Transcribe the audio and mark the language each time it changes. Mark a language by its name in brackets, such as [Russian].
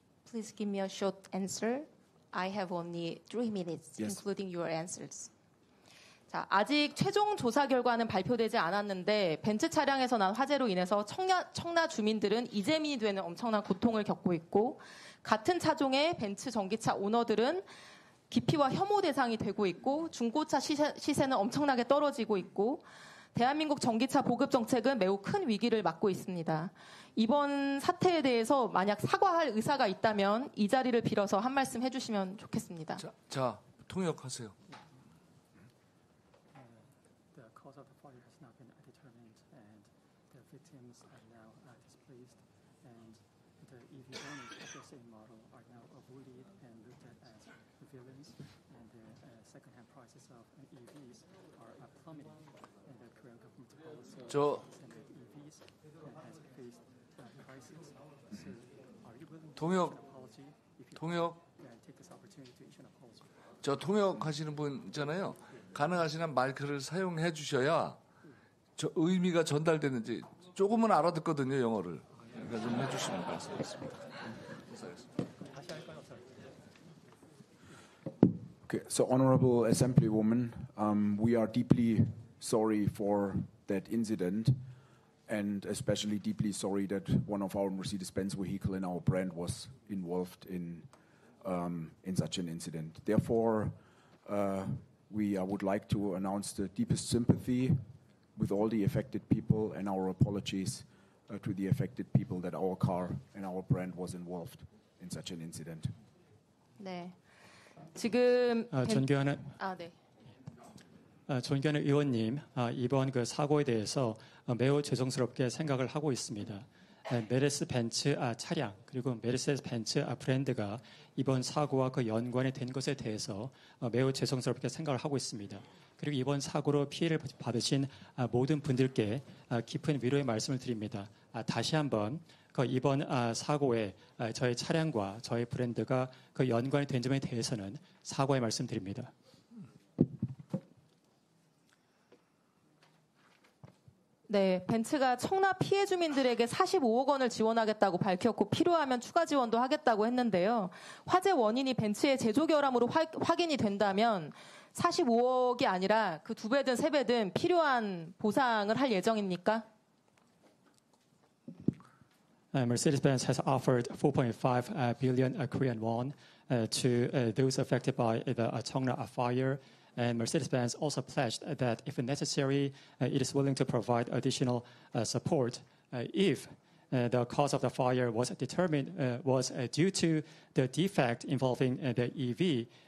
[English] Please give me a short answer. I have only 3 minutes, Yes. including your answers. [Korean] 자, 아직 최종 조사 결과는 발표되지 않았는데 벤츠 차량에서 난 화재로 인해서 청라 주민들은 이재민이 되는 엄청난 고통을 겪고 있고 같은 차종의 벤츠 전기차 오너들은 기피와 혐오 대상이 되고 있고 중고차 시세는 엄청나게 떨어지고 있고 대한민국 전기차 보급 정책은 매우 큰 위기를 맞고 있습니다. 이번 사태에 대해서 만약 사과할 의사가 있다면 이 자리를 빌어서 한 말씀 해주시면 좋겠습니다. 자, 통역하세요. [English] The cause of the fire has not been determined, and the victims are now displaced, and the EV owners of the same model are now bullied and looked at as villains, and the second-hand prices of EVs are plummeting, and the Korean government policy and EVs has faced crisis. So, are you willing to issue an apology? If you take this opportunity to issue an apology. [Korean] 저 통역하시는 분 있잖아요. 가능하시면 마이크를 사용해 주셔야 저 의미가 전달되는지 조금은 알아듣거든요, 영어를. 그러니까 좀 해주시면 감사하겠습니다. [English] Okay, so Honorable Assemblywoman, we are deeply sorry for that incident, and especially deeply sorry that one of our Mercedes-Benz vehicle in our brand was involved in such an incident. Therefore, we would like to announce the deepest sympathy with all the affected people and our apologies to the affected people that our car and our brand was involved in such an incident. [Korean] 네. 지금 존경하는 의원님, 이번 그 사고에 대해서 매우 죄송스럽게 생각을 하고 있습니다. 메르스 벤츠 차량 그리고 메르세데스 벤츠 브랜드가 이번 사고와 그 연관이 된 것에 대해서 매우 죄송스럽게 생각을 하고 있습니다. 그리고 이번 사고로 피해를 받으신 모든 분들께 깊은 위로의 말씀을 드립니다. 다시 한번 그 이번 사고에 저희 차량과 저희 브랜드가 그 연관이 된 점에 대해서는 사과의 말씀드립니다. 네, 벤츠가 청라 피해 주민들에게 45억 원을 지원하겠다고 밝혔고 필요하면 추가 지원도 하겠다고 했는데요. 화재 원인이 벤츠의 제조 결함으로 확인이 된다면 45억이 아니라 그 2배든 3배든 필요한 보상을 할 예정입니까? [English] Mercedes-Benz has offered 4.5 billion Korean won to those affected by the Cheongna fire. And Mercedes-Benz also pledged that if necessary, it is willing to provide additional support if the cause of the fire was determined was due to the defect involving the EV.